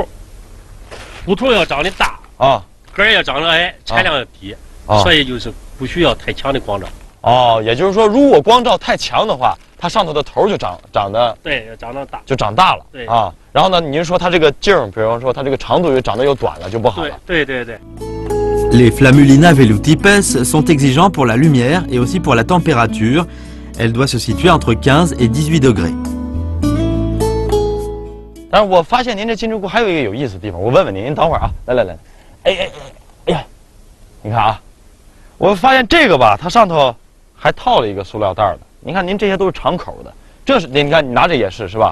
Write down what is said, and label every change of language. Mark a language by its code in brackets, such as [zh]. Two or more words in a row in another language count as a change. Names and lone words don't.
[zh] 骨头要长得大啊，根儿要长得矮，产量要低，所以就是不需要太强的光照。哦，也就是说，如果光照太强的话，它上头的头就长得对，要长得大，就长大了。对啊，然后呢，您说它这个茎儿，比方说它这个长度又长得又短了，就不好了。对。 [fr] Les Flammulina velutipes sont exigeants pour la lumière et aussi pour la température. Elle doit se situer entre 15 et 18 degrés. [zh] 但是我发现您这金针菇还有一个有意思的地方，我问问您，您等会儿啊，来，哎呀，你看啊，我发现这个吧，它上头还套了一个塑料袋的。您看，您这些都是敞口的，这是你看你拿着也是吧？